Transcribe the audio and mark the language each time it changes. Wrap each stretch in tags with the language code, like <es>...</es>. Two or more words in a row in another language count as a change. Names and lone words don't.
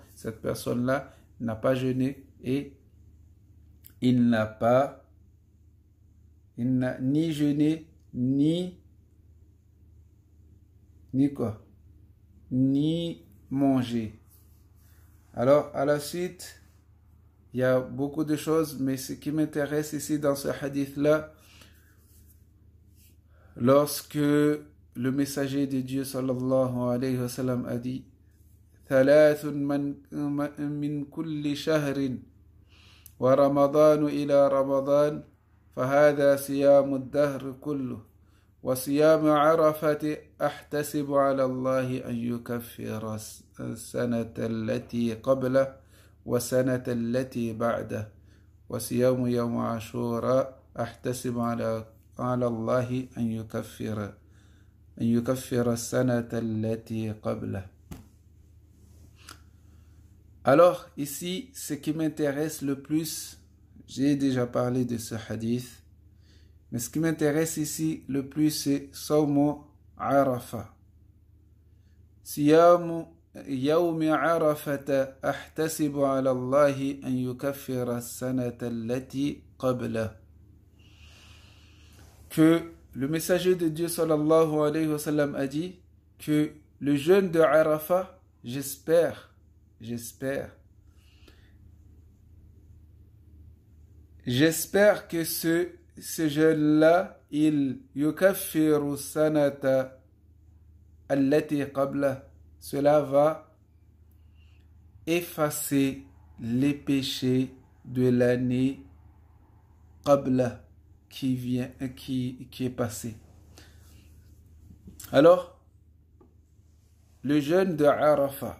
<fr>Cette personne-là n'a pas jeûné et il n'a ni jeûné ni mangé. Alors à la suite, il y a beaucoup de choses, mais ce qui m'intéresse ici dans ce hadith-là, lorsque le messager de Dieu</fr> <ar>صلى الله عليه وسلم</ar> <fr>a dit</fr> <ar>ثلاث من كل شهر ورمضان إلى رمضان فهذا صيام الدهر كله وصيام عرفة أحتسب على الله أن يكفر السنة التي قبله وسنة التي بعده وصيام يوم عاشوراء أحتسب على الله أن يكفر السنة التي قبله. Alors ici, ce qui m'intéresse le plus, j'ai déjà parlé de ce hadith, mais ce qui m'intéresse ici le plus, c'est صوم عرفة. صيام يوم عرفة أحتسب على الله أن يكفر السنة التي قبل.</ar> <fr>Que le messager de Dieu</fr> <ar>صلى الله عليه وسلم</ar> <fr>a dit que le jeûne de Arafat, j'espère que ce jeûne-là, il</fr> <ar>يكفر السنة التي قبل,</ar> <fr>cela va effacer les péchés de l'année qabla qui est passée. Alors, le jeûne de Arafat.</fr>